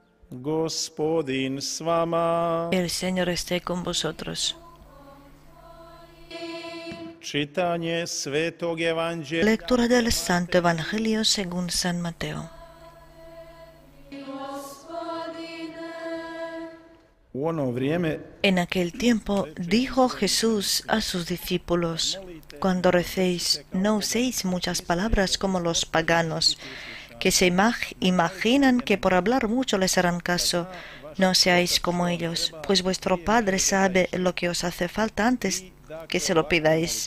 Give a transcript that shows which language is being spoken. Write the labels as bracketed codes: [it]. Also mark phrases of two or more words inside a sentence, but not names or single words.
[hr] Gospodin s vama. [es] El Señor esté con vosotros. [hr] Čitanje Svetog Evanđelja [es] Lectura del Santo Evangelio según San Mateo. [hr] u ono vrijeme [es] En aquel tiempo dijo Jesús a sus discípulos: cuando recéis, no uséis muchas palabras como los paganos, que se imaginan que por hablar mucho les harán caso. No seáis como ellos, pues vuestro Padre sabe lo que os hace falta antes que se lo pidáis.